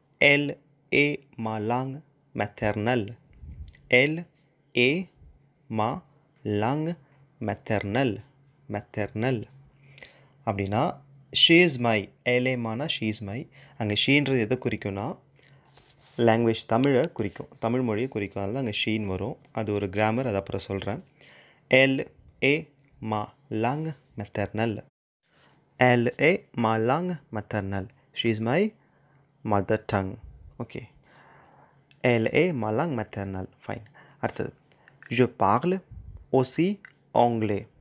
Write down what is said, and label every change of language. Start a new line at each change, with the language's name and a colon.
French: Elle est ma langue maternelle. Elle est ma langue maternelle. Maternelle.
English: அப்படின்னா she is my. elle est மானா she is my.
Tamil: அங்கே ஷீன்றது எதை குறிக்கும்னா language தமிழை குறிக்கும், தமிழ் மொழியை குறிக்கும். அதனால் அங்கே ஷீன் வரும். அது ஒரு கிராமர், அது அப்புறம் சொல்கிறேன்.
French: elle est ma langue maternelle. Elle est ma langue maternelle.
English: She is my mother tongue. Okay. Elle est ma langue maternelle. Fine.
Tamil: அடுத்தது je parle aussi anglais.